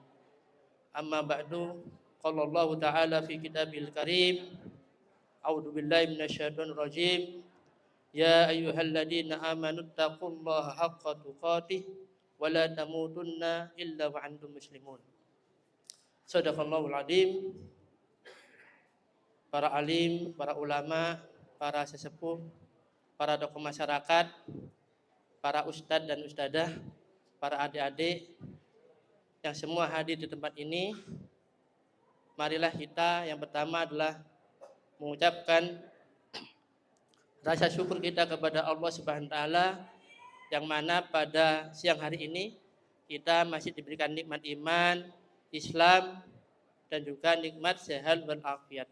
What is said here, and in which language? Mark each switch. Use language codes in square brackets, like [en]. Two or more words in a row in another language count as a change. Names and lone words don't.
[ar] أما بعد قال الله تعالى في الكتاب الكريم أعوذ بالله من الشيطان الرجيم. يا أيها الذين آمنوا اتقوا الله حق تقاته ولا تموتن إلا وأنتم مسلمون. صدق الله العظيم. [id] Para alim, para ulama, para sesepuh, para tokoh masyarakat, para ustadz dan ustadzah, para adik-adik yang semua hadir di tempat ini, marilah kita yang pertama adalah mengucapkan rasa syukur kita kepada Allah [ar] سبحانه وتعالى [id] yang mana pada siang hari ini kita masih diberikan nikmat iman, Islam dan juga nikmat sehat walafiat.